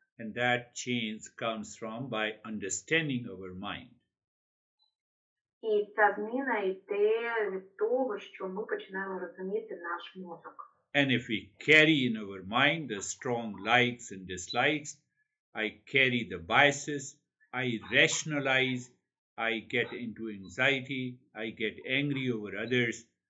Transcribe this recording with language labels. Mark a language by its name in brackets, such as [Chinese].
[English] And that change comes from by understanding our mind. [Ukrainian] І ця зміна йде від того, що ми починаємо розуміти наш мозок. [English] And if we carry in our mind the strong likes and dislikes, I carry the biases, I rationalize, I get into anxiety, I get angry over others.